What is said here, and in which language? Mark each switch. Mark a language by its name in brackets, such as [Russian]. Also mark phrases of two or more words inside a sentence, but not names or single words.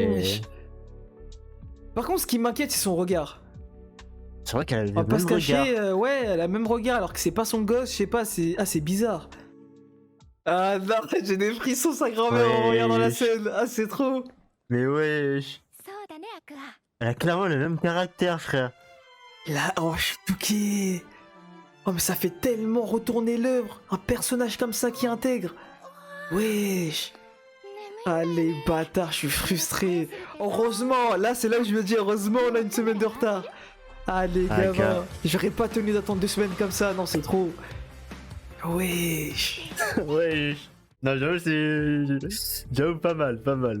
[French] wesh. Par contre, ce qui m'inquiète, c'est son regard. C'est vrai qu'elle a le On va même pas se regard. cacher, ouais, elle a le même regard alors que c'est pas son gosse, je sais pas, c'est... Ah, c'est bizarre. Ah non, j'ai des frissons, sa grand-mère en regardant la scène. Ah, c'est trop. Mais wesh. [Japanese] そうだね、アクア。 [French] Elle a clairement le même caractère frère. Là, oh, je suis touqué. Oh, mais ça fait tellement retourner l'œuvre. Un personnage comme ça qui intègre. Wesh. [Japanese] 眠いんだよ [French] Ah, ね。 les bâtards, je suis frustré. Heureusement, là, c'est là où je me dis, heureusement, on a une semaine de retard. Ah, les Ah, gamins. gars. J'aurais pas tenu d'attendre 2 semaines comme ça, non, c'est trop. Wesh. Wesh. Non j'avoue c'est... J'avoue pas mal, pas mal.